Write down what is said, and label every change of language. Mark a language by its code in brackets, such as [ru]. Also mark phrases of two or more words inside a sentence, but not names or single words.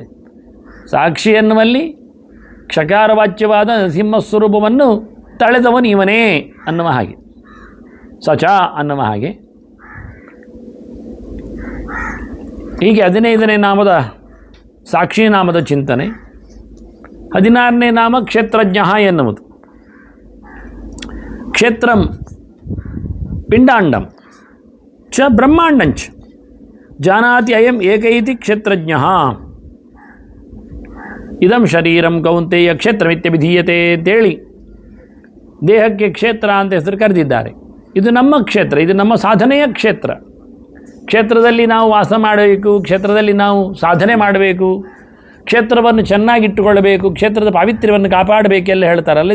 [kn] ಸಾಕ್ಷಿ ಎನ್ನುವಲ್ಲಿ ಕ್ಷಕಾರವಾಚ್ಯವಾದ ನರಸಿಂಹಸ್ವರೂಪವನ್ನು ತಳೆದವನು ಇವನೇ ಅನ್ನುವ ಹಾಗೆ, ಸಚ ಅನ್ನುವ ಹಾಗೆ. ಹೀಗೆ 15ನೇ ನಾಮದ ಸಾಕ್ಷಿ ನಾಮದ ಚಿಂತನೆ. 16ನೇ ನಾಮ ಕ್ಷೇತ್ರಜ್ಞ ಎನ್ನುವುದು. [sa] ಕ್ಷೇತ್ರಂ ಪಿಂಡಾಂಡಂ ಚ ಬ್ರಹ್ಮಾಂಡಂಚ ಜಾನಾತಿ ಅಯಂ ಏಕೈತಿ ಕ್ಷೇತ್ರಜ್ಞ. ಇದಂ ಶರೀರಂ ಕೌಂತೆಯ ಕ್ಷೇತ್ರಮಿತ್ಯಭಿಧೀಯತೆ [kn] ಅಂತೇಳಿ ದೇಹಕ್ಕೆ ಕ್ಷೇತ್ರ ಅಂತ ಹೆಸರು ಕರೆದಿದ್ದಾರೆ. ಇದು ನಮ್ಮ ಕ್ಷೇತ್ರ, ಇದು ನಮ್ಮ ಸಾಧನೆಯ ಕ್ಷೇತ್ರ. ಕ್ಷೇತ್ರದಲ್ಲಿ ನಾವು ವಾಸ ಮಾಡಬೇಕು, ಕ್ಷೇತ್ರದಲ್ಲಿ ನಾವು ಸಾಧನೆ ಮಾಡಬೇಕು, ಕ್ಷೇತ್ರವನ್ನು ಚೆನ್ನಾಗಿಟ್ಟುಕೊಳ್ಳಬೇಕು, ಕ್ಷೇತ್ರದ ಪಾವಿತ್ರ್ಯವನ್ನು ಕಾಪಾಡಬೇಕೆಲ್ಲ ಹೇಳ್ತಾರಲ್ಲ.